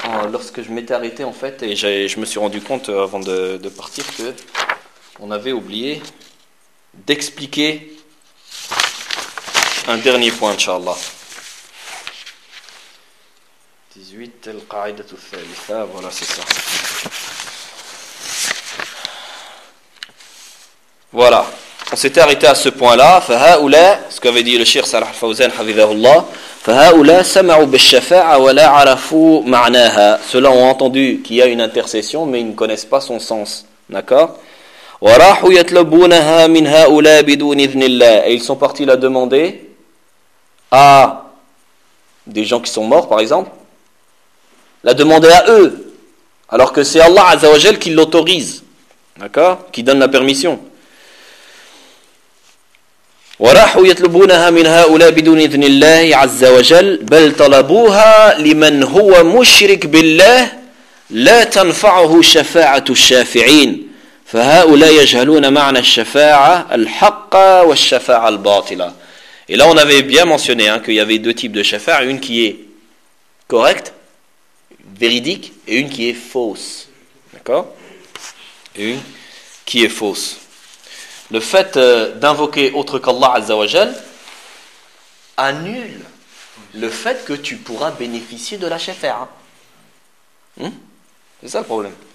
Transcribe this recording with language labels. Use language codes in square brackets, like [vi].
[fr] Lorsque je m'étais arrêté, en fait, et je me suis rendu compte avant de partir que on avait oublié d'expliquer un dernier point, Inch'Allah. 18, [ar] Al-Qa'idat al-Thalitha, [fr] voilà, c'est ça. Voilà, on s'était arrêté à ce point-là. Fa'ha'oula, ce qu'avait dit le Cheikh Salah Fawzan, Havidahullah. [ar] فهؤلاء سمعوا بالشفاعة ولا عرفوا معناها. [fr] Ceux-là ont entendu qu'il y a une intercession, mais ils ne connaissent pas son sens. D'accord? [ar] وراحوا يطلبونها من هؤلاء بدون إذن الله. [fr] Et ils sont partis la demander à des gens qui sont morts, par exemple. La demander à eux. Alors que c'est Allah Azza wa Jal qui l'autorise. D'accord? Qui donne la permission. [ar] وراحوا يطلبونها من هؤلاء بدون إذن الله عز وجل بل طلبوها لمن هو مشرك بالله لا تنفعه شفاعة الشافعين فهؤلاء يجهلون معنى الشفاعة الحق والشفاعة الباطلة. [fr] Et là on avait bien mentionné hein, qu'il y avait deux types de shafa'a, une qui est correcte, véridique, et une qui est fausse. D'accord? Et une qui est fausse. Le fait d'invoquer autre qu'Allah Azza wa Jal annule le fait que tu pourras bénéficier de la shafa'a. Hmm? C'est ça le problème.